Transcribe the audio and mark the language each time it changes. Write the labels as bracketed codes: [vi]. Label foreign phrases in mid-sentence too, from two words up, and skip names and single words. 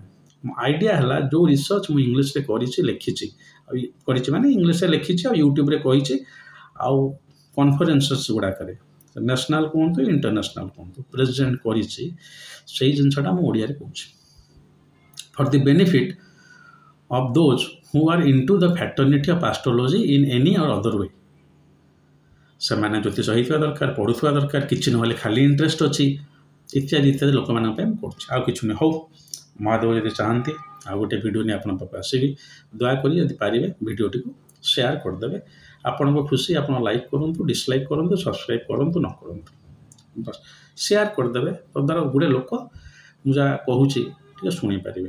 [or] ମୋ ଆଇଡ଼ିଆ ହେଲା ଯେଉଁ ରିସର୍ଚ୍ଚ ମୁଁ ଇଂଲିଶରେ କରିଛି, ଲେଖିଛି, ଆଉ କରିଛି ମାନେ ଇଂଲିଶରେ ଲେଖିଛି ଆଉ ୟୁଟ୍ୟୁବରେ କହିଛି, ଆଉ କନଫରେନ୍ସେସ୍ ଗୁଡ଼ାକରେ ନ୍ୟାସନାଲ୍ କୁହନ୍ତୁ ଇଣ୍ଟରନ୍ୟାସନାଲ୍ କୁହନ୍ତୁ ପ୍ରେଜେଣ୍ଟ କରିଛି, ସେଇ ଜିନିଷଟା ମୁଁ ଓଡ଼ିଆରେ କହୁଛି। [en] for the benefit of those who are into the fraternity of astrology in any or other way। [or] ସେମାନେ ଜ୍ୟୋତିଷ ହେଇଥିବା ଦରକାର, ପଢ଼ୁଥିବା ଦରକାର, କିଛି ନହେଲେ ଖାଲି ଇଣ୍ଟରେଷ୍ଟ ଅଛି, ଇତ୍ୟାଦି ଇତ୍ୟାଦି ଲୋକମାନଙ୍କ ପାଇଁ ମୁଁ କରୁଛି, ଆଉ କିଛି ନୁହେଁ। ହଉ ମହାଦେବ ଯଦି ଚାହାନ୍ତି ଆଉ ଗୋଟେ ଭିଡ଼ିଓ ନେଇ ଆପଣଙ୍କ ପାଖକୁ ଆସିବି। ଦୟାକରି ଯଦି ପାରିବେ ଭିଡ଼ିଓଟିକୁ ସେୟାର କରିଦେବେ। ଆପଣଙ୍କ ଖୁସି, ଆପଣ ଲାଇକ୍ କରନ୍ତୁ, ଡିସଲାଇକ୍ କରନ୍ତୁ, ସବସ୍କ୍ରାଇବ୍ କରନ୍ତୁ ନ କରନ୍ତୁ, ବସ୍ ସେୟାର କରିଦେବେ, ତଦ୍ୱାରା ଗୋଟେ ଲୋକ ମୁଁ ଯାହା କହୁଛି ଟିକେ ଶୁଣିପାରିବେ।